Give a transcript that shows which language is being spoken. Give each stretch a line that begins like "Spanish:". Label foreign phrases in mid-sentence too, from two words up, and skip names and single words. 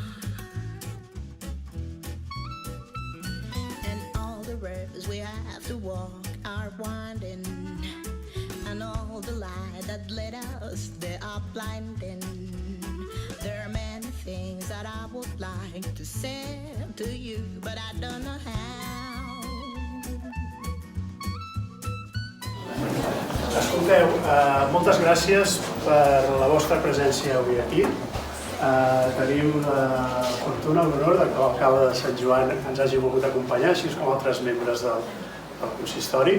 English: And all the roads we have to walk are winding, and all the light that led us, they are blinding. There are many things that I would like to say to you, but I don't know how.
Catalan: Escolteu, moltes gràcies per la vostra presència avui aquí. Tenim la fortuna, l'honor que l'alcalde de Sant Joan ens hagi volgut acompanyar, així com altres membres del consistori.